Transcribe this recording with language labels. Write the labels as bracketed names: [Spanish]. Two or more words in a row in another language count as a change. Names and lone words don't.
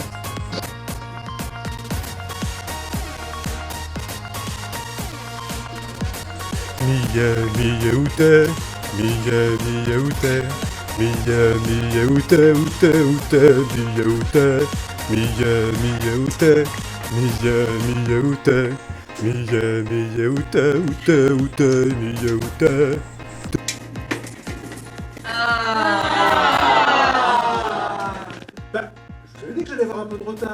[French] Mia ute, mia ute. Mia ute, ute, ute, mia ute, mia ute, mia ute, mia ute, ute, ute, mia ute. Bah, je vous avais dit que j'allais avoir un peu de retard.